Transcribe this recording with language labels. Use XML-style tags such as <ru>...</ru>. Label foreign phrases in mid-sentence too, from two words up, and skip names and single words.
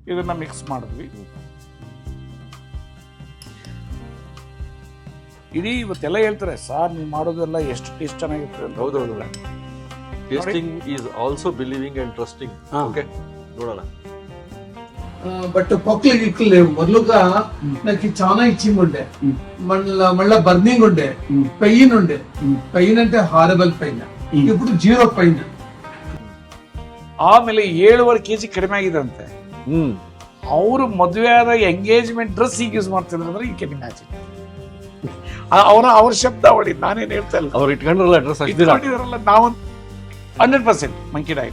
<kn>ಇದನ್ನ ಮಿಕ್ಸ್ ಮಾಡಿದ್ವಿ. ಇಡೀ ಇವತ್ತೆಲ್ಲ ಹೇಳ್ತಾರೆ ಸರ್ ನೀವು ಮಾಡೋದೆಲ್ಲ ಎಷ್ಟು ಟೇಸ್ಟ್ ಚೆನ್ನಾಗಿರ್ತದೆ ಅಂತ.</kn> <en>ಹೌದೌದು, tasting is also believing and trusting.</en> <te>ఓకే చూడాలా బట్ పొక్కలు గిక్కలు మొదలుగా నాకు చాలా ఇచ్చింగ్ ఉండే, మళ్ళా బర్నింగ్ ఉండే, పెయిన్ ఉండే. పెయిన్ అంటే</te> <en>horrible pain,</en> <te>ఇప్పుడు 0 పెయిన్.</te> <kn>ಆಮೇಲೆ 7.5 kg ಕಡಿಮೆ ಆಗಿದೆ ಅಂತೆ. ಅವರು ಮದುವೆ ಆದ</kn> <en>engagement dress</en> <kn>ಈಗ ಯೂಸ್ ಮಾಡ್ತಿದ್ರು ಅಂದ್ರೆ</kn> <en>you can imagine.</en> <kn>ಅವ್ರ ಶಬ್ದಾವಳಿ, ನಾನೇನ್ ಹೇಳ್ತಾ ಇಲ್ಲ. ಅವ್ರು ಇಟ್ಕೊಂಡ್ರಲ್ಲ ಅಡ್ರೆಸ್ ಇಟ್ಕೊಂಡಿದಾರಲ್ಲ. ನಾವು 100%</kn> <en>monkey diet.</en>